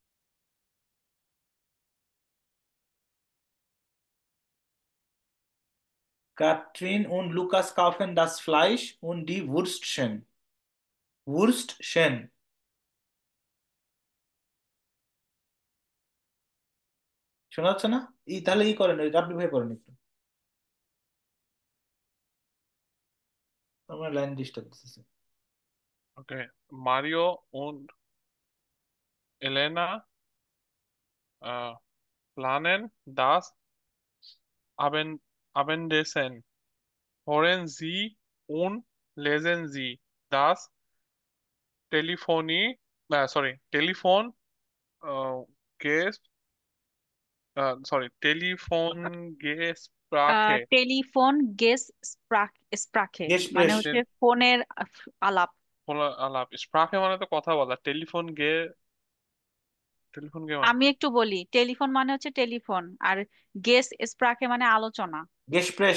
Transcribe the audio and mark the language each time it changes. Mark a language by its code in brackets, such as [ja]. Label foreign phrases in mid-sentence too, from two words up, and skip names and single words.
[de] Katrin und Lukas kaufen das Fleisch und die Würstchen, ভুরস্টশেন। [bn] শোনা যাচ্ছে না? তাহলে করেন, ওই রাব্বি ভাই করেন একটু, আমার [en] line disturb [bn] দিতেছে। [de] Okay. Mario und Elena äh, planen das Abendessen. Hören Sie und lesen Sie das Telefon äh, Ges Telefongespräche. Telefon Ges Sprache মানে গেসপ্রেশ। [bn] হচ্ছে ফোনের আলাপ। আলাপ স্প্রাকে মানে তো কথা বলা, [de] Telefon Ge [bn] মানে আমি একটু বলি, টেলিফোন মানে হচ্ছে টেলিফোন, আর [de] Ges Sprache [bn] মানে আলোচনা, [de] গেসপ্রেশ।